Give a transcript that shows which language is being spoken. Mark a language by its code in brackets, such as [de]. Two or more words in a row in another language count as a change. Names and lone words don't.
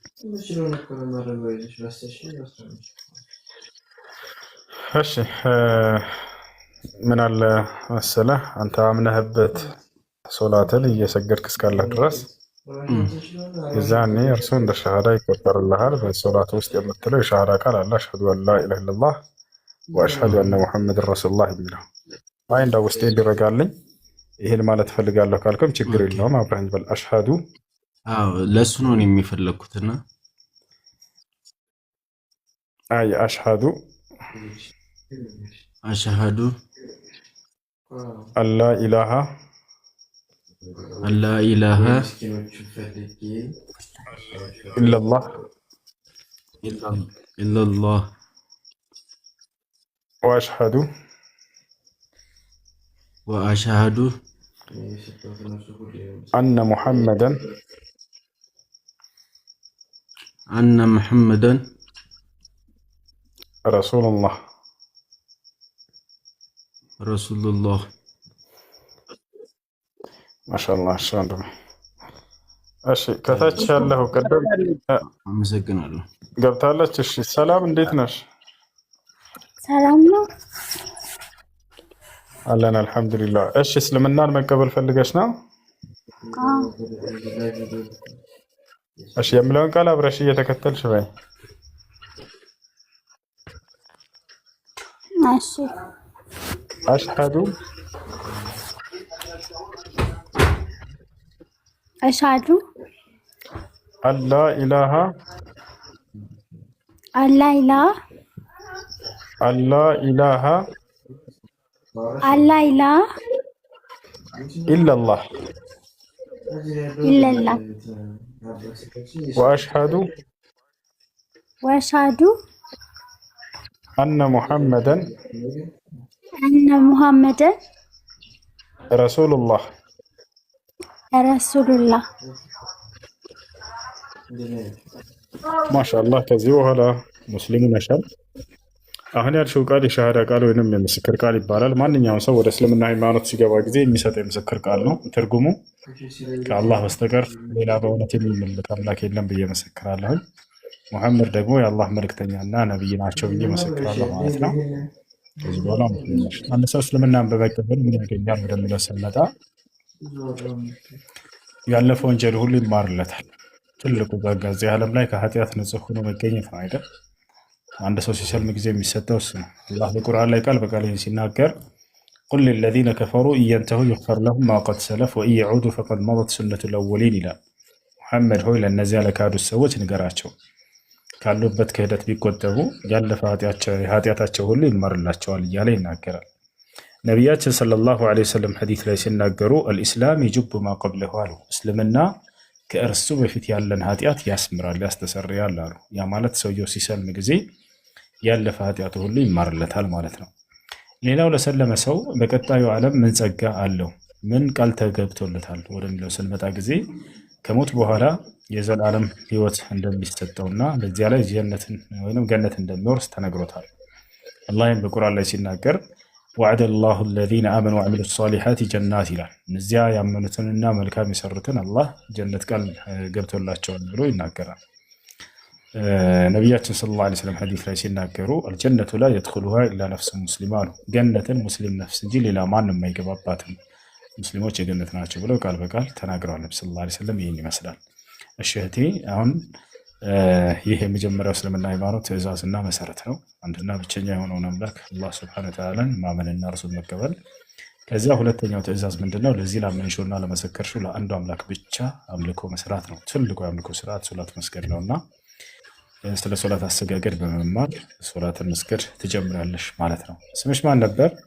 [am] እሺ ምን አለ መሰለህ አንተ አምነህበት ሶላትን እየሰገድክ እስካለህ ድረስ የዛኔ እርሱ እንደ ሻሃዳ ይቆጠርልሃል። በሶላት ውስጥ የምትለው የሻሃዳ ቃል አለ [ar] أشهد أن لا إله إلا الله وأشهد أن محمدا رسول الله [am] የሚለው አይ እንደ ውስጤ እንዲረጋልኝ ይሄን ማለት ፈልጋለሁ ካልከም ችግር የለውም አብረን በል አሽሀዱ። አዎ ለሱ ነው የሚፈልኩትና አይ አሽሀዱ [ar] أشهد أن لا إله أن لا إله إلا الله إلا الله وأشهد وأشهد أن محمدا أن محمدا رسول الله رسول الله ما شاء الله شلون [am] እሺ ከታች ያለው ቀደም አመሰግናለሁ ገብታለች እሺ ሰላም እንዴት ነሽ ሰላም ነው አለን አልহামዱሊላህ እሺ እስልምናን መቀበል ፈልገሽ ነው እሺ የምለውን ቃል አብረሽ እየተከተልሽ በይ እሺ [ar] አሽሃዱ أشهد أن لا إله أن لا إله أن لا إله أن لا إله إلا الله إلا الله وأشهد وأشهد أن محمدا رسول الله رسول الله ما شاء الله [am] ከዚህ በኋላ ሙስሊሙ ነሻል አሁን ያልሽው ቃል የሻሃዳ ቃል ወይንም የምስክር ቃል ይባላል ማንኛውም ሰው ወደ እስልምና ሃይማኖት ሲገባ ጊዜ የሚሰጠው የምስክር ቃል ነው ትርጉሙ ከአላህ በስተቀር ሌላ በእውነት የሚመለክ አምላክ የለም ብዬ መሰክራለሁ ሙሐመድ ደግሞ የአላህ መልእክተኛና ነብይ ናቸው ብዬ መሰክራለሁ ማለት ነው ከዚህ በኋላ አንድ ሰው እስልምናን በመቀበል ምን ያገኛል ወደሚለው ስንመጣ ያለፈው ወንጀል ሁሉ ይማርለታል ትልቁ ጸጋ እዚህ ዓለም ላይ ከኃጢአት ንጹህ ሆኖ መገኘት ነው አይደል አንድ ሰው ሲሰልም ጊዜ የሚሰጠው እሱ ነው አላህ በቁርአን ላይ ቃል በቃል ሲናገር [ar] قل للذين كفروا إن ينتهوا يغفر لهم ما قد سلف وإن يعودوا فقد مضت سنة الأولين [am] ይላል ሙሐመድ ሆይ ለነዚያ ለካዱት ሰዎች ንገራቸው ካሉበት ክህደት ቢቆጠቡ ያለፈ ኃጢአታቸው ሁሉ ይማርላቸዋል እያለ ይናገራል ነቢያችን [ar] صلى الله عليه وسلم [am] ሐዲስ ላይ ሲናገሩ [ar] الإسلام يجب ما قبله [am] አሉ እስልምና ከእርሱ በፊት ያለን ኃጢአት ያስምራል ያስተሰርያል አሉ ያ ማለት ሰውየው ሲሰልም ጊዜ ያለፈ ኃጢአቱ ሁሉ ይማርለታል ማለት ነው ሌላው ለሰለመ ሰው በቀጣዩ ዓለም ምን ጸጋ አለው ምን ቃል ተገብቶለታል ወደሚለው ስንመጣ ጊዜ ከሞት በኋላ የዘላለም ህይወት እንደሚሰጠውና በዚያ ላይ ጀነትን ወይንም ገነት እንደሚወርስ ተነግሮታል አላህም በቁርአን ላይ ሲናገር [ar] وعد الله الذين آمنوا وعملوا الصالحات جنات [am] ይላል እነዚያ ያመኑትንና መልካም የሰሩትን አላህ ጀነት ቃል ገብቶላቸዋል ብሎ ይናገራል ነብያችን [ar] صلى الله عليه وسلم [am] ሐዲስ ላይ ሲናገሩ [ar] الجنة لا يدخلها إلا نفس [am] مسلمة ጀነትን ሙስሊም ነፍስ እንጂ ሌላ ማንም አይገባባትም ሙስሊሞች የጀነት ናቸው ብለው ቃል በቃል ተናግረዋል ነብዩ [ar] صلى الله عليه [am] ወሰለም ይሄን ይመስላል እሺ እህቴ አሁን ይሄ የመጀመሪያው እስልምና ሃይማኖት ትእዛዝና መሰረት ነው አንድና ብቸኛ የሆነውን አምላክ አላህ [ar] سبحانه وتعالى [am] ማመንና እርሱን መቀበል ከዚያ ሁለተኛው ትእዛዝ ምንድነው ለዚህ ላመንሽውና ለመሰከርሽው ለአንዱ አምላክ ብቻ አምልኮ መስራት ነው ትልቁ አምልኮ ስርዓት ሶላት መስገድ ነውና ስለ ሶላት አሰጋገድ በመማር ሶላትን መስገድ ትጀምራለሽ ማለት ነው ስምሽ ማን ነበር